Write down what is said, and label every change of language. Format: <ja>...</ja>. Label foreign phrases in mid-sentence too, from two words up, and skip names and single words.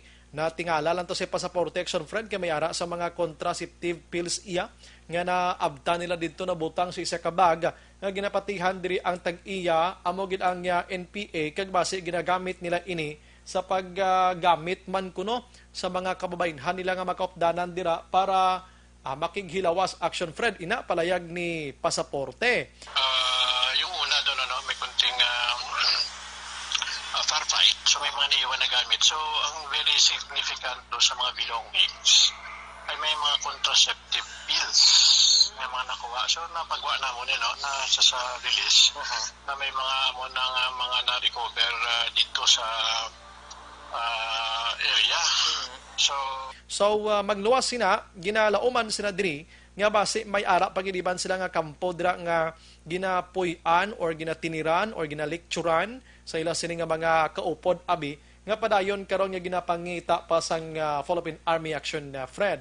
<hil>Na tingala lang to si Pasaporte action Fred kay may ara sa mga</hil> <en>contraceptive pills</en> <hil>iya nga naabta nila dito na butang sa isa ka bag nga ginapatihan diri ang tag-iya amo gid ang NPA kag base ginagamit nila ini sa paggamit man kuno sa mga kababayenhan nila nga makaupdanan dira para makighilawas action Fred ina palayag ni Pasaporte.</hil> <tl>Yung una doon may kunting firefight, so may mga naiwan na gamit. So ang</tl> <en>very significant</en> <tl>do sa mga belongings ay may mga</tl> <en>contraceptive pills</en> <tl>may mga nakuha. So napagawa na mo na sa release na may mga mga na-recover dito sa area. So</tl> <hil>magluwas sina, ginalauman sina diri nga base may ara pagiliban sila nga kampo dira nga ginapuy-an or ginatiniran or ginalekturan sa ila sini nga mga kaupod abi nga padayon karon nga ginapangita pa sang Philippine Army Action Fred.</hil>